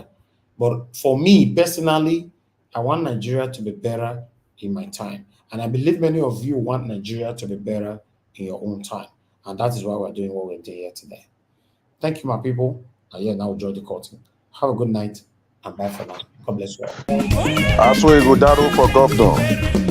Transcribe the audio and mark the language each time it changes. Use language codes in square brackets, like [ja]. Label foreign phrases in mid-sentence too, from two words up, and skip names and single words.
[en] But for me, personally, I want Nigeria to be better in my time. And I believe many of you want Nigeria to be better in your own time. And that is why we're doing what we're doing here today. Thank you, my people. And yeah, now enjoy the curtain. Have a good night and bye for now. God bless you all. Aswe Godaro for Govt.